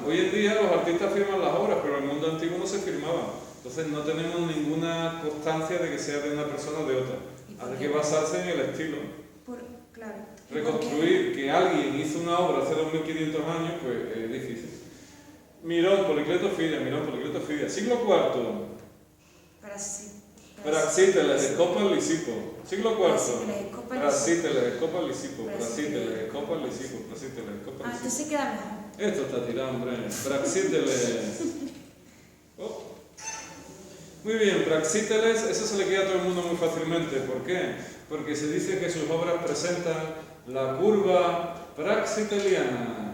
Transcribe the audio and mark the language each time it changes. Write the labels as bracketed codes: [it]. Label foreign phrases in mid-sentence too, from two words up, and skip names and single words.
[es] Hoy en día los artistas firman las obras, pero en el mundo antiguo no se firmaban. Entonces no tenemos ninguna constancia de que sea de una persona o de otra. Hay que basarse en el estilo. Claro. Reconstruir que alguien hizo una obra hace 2500 años, pues es difícil. Mirón, Policleto, Fidias. Siglo IV. Praxíteles, Escopas, Lisipo. Siglo IV. Praxíteles, Escopas, Lisipo. Praxíteles, Escopas, Lisipo. Praxíteles, Escopas, Lisipo. Entonces queda mejor. Esto está tirado, hombre. Praxíteles. Oh. Muy bien, Praxíteles, eso se le queda a todo el mundo muy fácilmente. ¿Por qué? Porque se dice que sus obras presentan La curva praxiteliana.